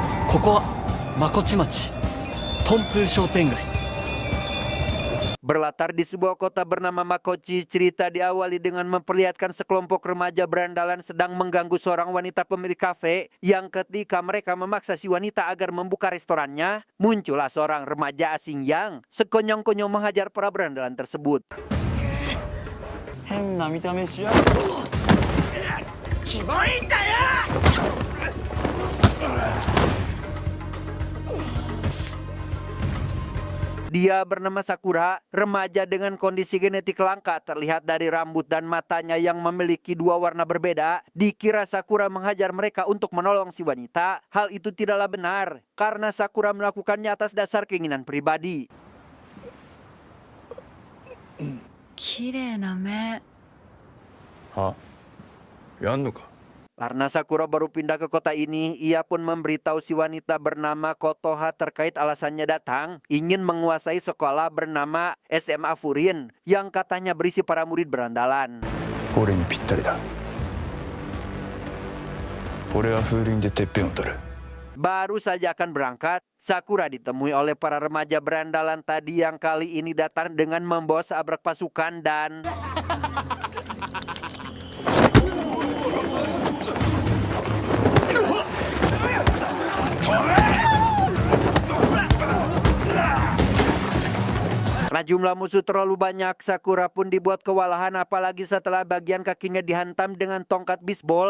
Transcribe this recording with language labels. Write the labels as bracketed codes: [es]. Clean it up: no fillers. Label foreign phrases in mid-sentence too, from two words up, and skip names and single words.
[ja] ここはまこち町東風商店街. [id] Berlatar di sebuah kota bernama Makochi, cerita diawali dengan memperlihatkan sekelompok remaja berandalan sedang mengganggu seorang wanita pemilik kafe yang ketika mereka memaksa si wanita agar membuka restorannya, muncullah seorang remaja asing yang sekonyong-konyong menghajar para berandalan tersebut. [ja] 変な見た目しやがって。キモいんだよ。 [id] Dia bernama Sakura, remaja dengan kondisi genetik langka terlihat dari rambut dan matanya yang memiliki dua warna berbeda. Dikira Sakura menghajar mereka untuk menolong si wanita. Hal itu tidaklah benar, karena Sakura melakukannya atas dasar keinginan pribadi. [ja] 綺麗な目。は？やんのか？ [id] Karena Sakura baru pindah ke kota ini, ia pun memberitahu si wanita bernama Kotoha terkait alasannya datang, ingin menguasai sekolah bernama SMA Furin yang katanya berisi para murid berandalan. [ja] 俺にぴったりだ。俺は風鈴でてっぺんを取る。 [id] Baru saja akan berangkat, Sakura ditemui oleh para remaja berandalan tadi yang kali ini datang dengan membawa seabrak pasukan dan... Karena jumlah musuh terlalu banyak, Sakura pun dibuat kewalahan apalagi setelah bagian kakinya dihantam dengan tongkat bisbol.